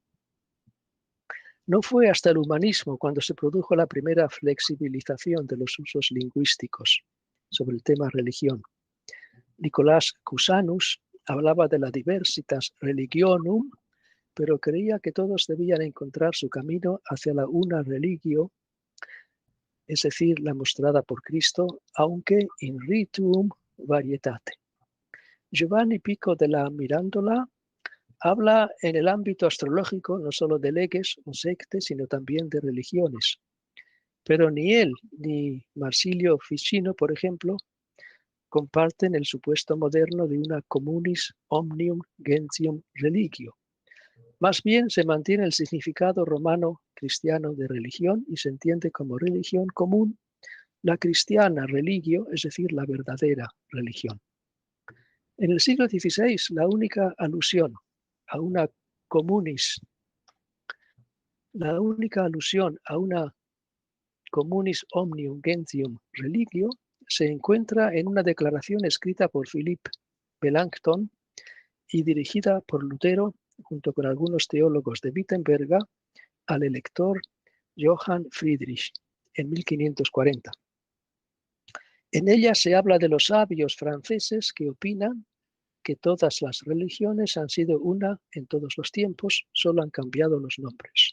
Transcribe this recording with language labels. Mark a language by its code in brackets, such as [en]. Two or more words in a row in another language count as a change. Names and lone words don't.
[es] No fue hasta el humanismo cuando se produjo la primera flexibilización de los usos lingüísticos sobre el tema religión. Nicolás Cusanus hablaba de la [la] diversitas religionum, [es] pero creía que todos debían encontrar su camino hacia la una religio, es decir, la mostrada por Cristo, aunque [la] in rituum varietate. [es] Giovanni Pico della Mirandola habla en el ámbito astrológico no solo de leges o sectes, sino también de religiones. Pero ni él ni Marsilio Ficino, por ejemplo, comparten el supuesto moderno de una [la] communis omnium gentium religio. [es] Más bien se mantiene el significado romano cristiano de religión y se entiende como religión común la cristiana religio, es decir, la verdadera religión. En el siglo XVI, la única alusión a una [la] communis omnium gentium religio [es] se encuentra en una declaración escrita por Philippe Melanchthon y dirigida por Lutero junto con algunos teólogos de Wittenberga al elector Johann Friedrich en 1540. En ella se habla de los sabios franceses que opinan que todas las religiones han sido una en todos los tiempos, solo han cambiado los nombres.